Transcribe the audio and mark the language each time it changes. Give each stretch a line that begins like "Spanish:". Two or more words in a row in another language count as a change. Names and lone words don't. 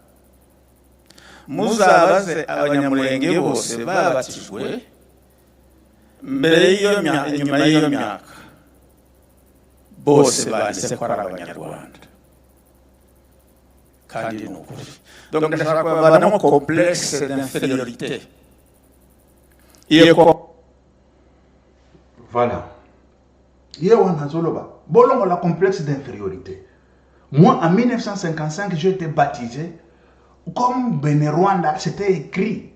Kinyarwanda: Muzabaze abanyamurenge bose babatijwe mbere nyuma y'iyo myaka, bose banditse ko ari Abanyarwanda. Kandi ni ukuri. Donc ndashaka kubavanamo
French: complexe d'infériorité.
Kinyarwanda: Voilà.
Lingala: Bolongo la
French: complexe d'infériorité. Moi, en 1955, j'ai été baptisé comme Bené-Rwanda, c'était écrit.